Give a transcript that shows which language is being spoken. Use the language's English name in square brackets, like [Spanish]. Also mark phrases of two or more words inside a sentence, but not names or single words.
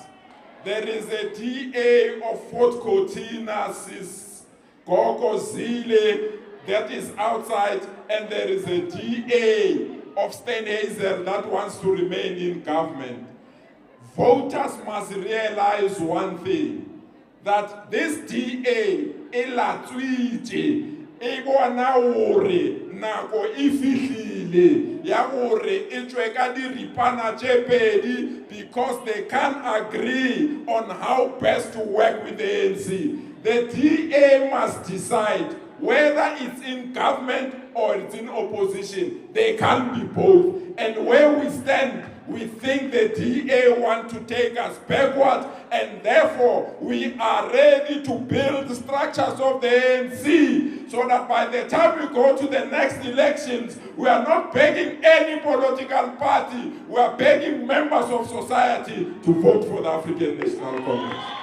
[English] There is a DA of Fort Cortina, Sis Gogo Zile, that is outside, and there is a DA of Steenhuisen that wants to remain in government. Voters must realize one thing, that this DA [Southern Sotho] elatswitse e bona hore nako e fihlile ya hore e tswe ka diripana tse pedi [English] because they can't agree on how best to work with the ANC. The DA must decide whether it's in government or it's in opposition. They can't be both. And where we stand, we think the DA want to take us backward, and therefore we are ready to build the structures of the ANC so that by the time we go to the next elections, we are not begging any political party, we are begging members of society to vote for the African National Congress.